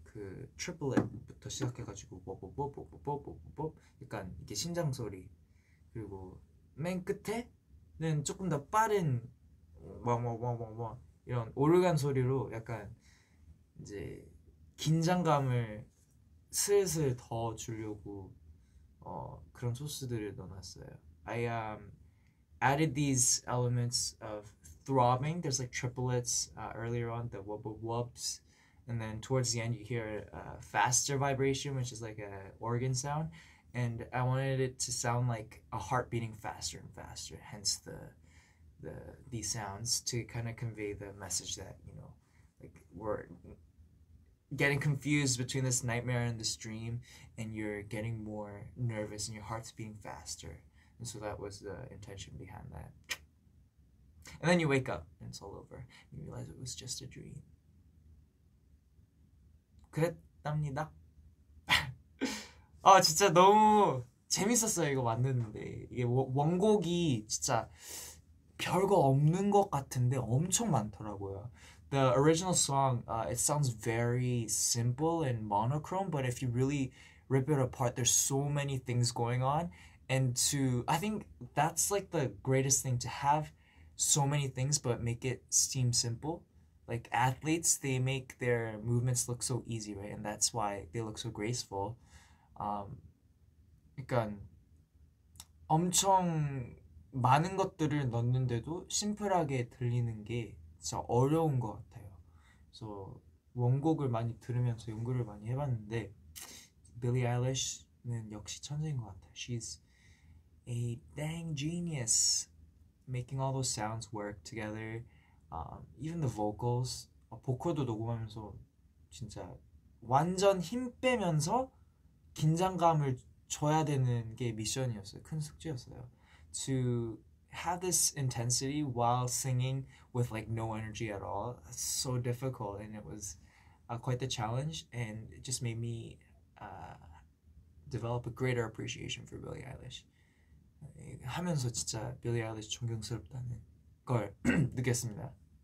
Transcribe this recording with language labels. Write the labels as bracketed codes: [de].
[ko] 그 트리플렛부터 시작해가지고 뽀뽀뽀뽀뽀뽀뽀뽀 약간 이게 심장 소리, 그리고 맨 끝에는 조금 더 빠른 뭐 이런 오르간 소리로 약간 이제 긴장감을 슬슬 더 주려고 그런 소스들을 넣어놨어요. [en] I added these elements of throbbing. There's like triplets earlier on, the wubs, and then towards the end you hear a faster vibration, which is like a organ sound, and I wanted it to sound like a heart beating faster and faster, hence these sounds, to kind of convey the message that, you know, like we're getting confused between this nightmare and this dream, and you're getting more nervous and your heart's beating faster. And so that was the intention behind that. And then you wake up and it's all over. And you realize it was just a dream. [ko] 그랬답니다. 아 진짜 너무 재밌었어요. 이거 만드는데 이게 원곡이 진짜 별거 없는 것 같은데 엄청 많더라고요. [en] The original song, it sounds very simple and monochrome, but if you really rip it apart, there's so many things going on. And I think that's like the greatest thing, to have so many things but make it seem simple. Like athletes, they make their movements look so easy, right? And that's why they look so graceful. [ko] 그러니까 엄청 많은 것들을 넣는데도 심플하게 들리는 게 진짜 어려운 것 같아요. 그래서 원곡을 많이 들으면서 연구를 많이 해봤는데 빌리 아일리시는 역시 천재인 것 같아요. [en] She's a dang genius, making all those sounds work together. Even the vocals, [ko] 보컬도 녹음하면서 진짜 완전 힘 빼면서 긴장감을 줘야 되는 게 미션이었어요. 큰 숙제였어요. [en] To have this intensity while singing with like no energy at all, it's so difficult, and it was quite the challenge, and it just made me develop a greater appreciation for Billie Eilish. [ko] 하면서 진짜 빌리 아일리시 존경스럽다는 걸 느꼈습니다.